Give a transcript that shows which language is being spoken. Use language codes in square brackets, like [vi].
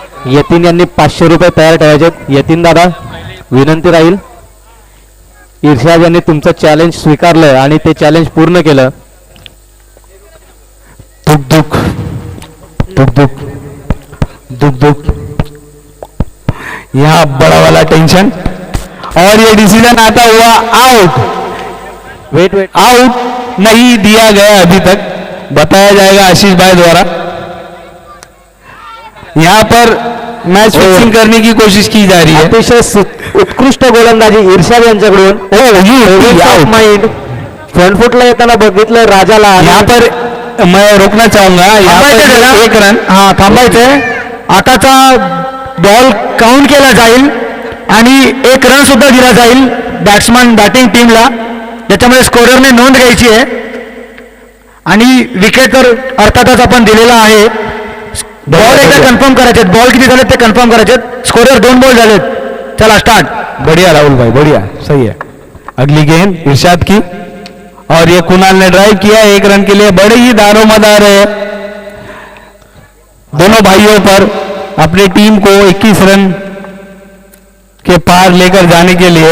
[mr] यतीन यांनी 500 रुपये तयार ठेवायचे। यतीन दादा विनंती राहील, इर्शाद यांनी तुमचं चॅलेंज स्वीकारलं आणि ते चॅलेंज पूर्ण केलं। [hi] दुख दुख दुख दुख दुख दुख, यहाँ बड़ा वाला टेंशन और ये डिसीजन आता हुआ आउट। [en] wait wait, [hi] आउट नहीं दिया गया अभी तक, बताया जाएगा आशीष भाई द्वारा। यहाँ पर मैच फिक्सिंग करने की कोशिश की जा रही है। [mr] अतिशय उत्कृष्ट गोलंदाजी इर्शाद यांच्याकडून। माइंड फ्रंट फुटला येताना बघितलं राजाला। [hi] यहाँ पर मैं रोकना चाहूंगा, यहाँ पर 1 रन। [mr] हा थांबायचंय। आताचा बॉल काउंट केला जाईल आणि 1 रन सुद्धा दिला जाईल बॅट्समन बॅटिंग टीमला, ज्याच्यामध्ये स्कोररने नोंद घ्यायची आहे आणि विकेट तर अर्थातच आपण दिलेला आहे। बॉल एकदा कन्फर्म करायचे, बॉल किती झालेत ते कन्फर्म करायचे। स्कोरर 2 बॉल झालेत। चला स्टार्ट। [hi] बढ़िया राहुल भाई, बढ़िया, सही है। अगली गेंद इरशाद की और ये कुणाल ने ड्राइव किया 1 रन के लिए। बड़े ही दारोमदार है दोनों भाइयों पर अपनी टीम को 21 रन के पार लेकर जाने के लिए।